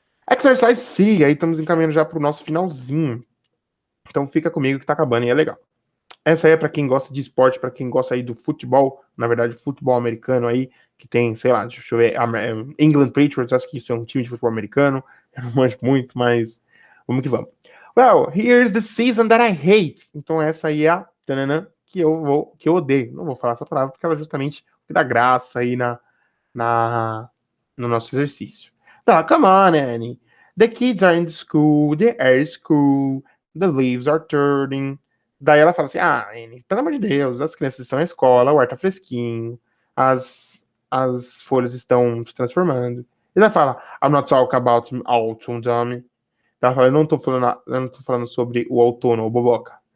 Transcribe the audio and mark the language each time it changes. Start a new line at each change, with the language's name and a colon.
Portuguese: Exercise C, aí estamos encaminhando já para o nosso finalzinho. Então fica comigo que tá acabando e é legal. Essa aí é para quem gosta de esporte, para quem gosta aí do futebol, na verdade, futebol americano aí, que tem, sei lá, deixa eu ver, England Patriots, acho que isso é um time de futebol americano. Eu não manjo muito, mas vamos que vamos.
English: Well, here's the season that I hate.
Portuguese: Então essa aí é a que eu odeio. Não vou falar essa palavra porque ela é justamente o que dá graça aí no nosso exercício. Tá,
English: come on, Annie. The kids are in school, the air is cool, the leaves are turning.
Portuguese: Daí ela fala assim, Anne, pelo amor de Deus, as crianças estão na escola, o ar tá fresquinho, as folhas estão se transformando. E ela fala,
English: I'm not talking about autumn, dummy.
Portuguese: Ela fala, eu não tô falando sobre o outono, ou boboca.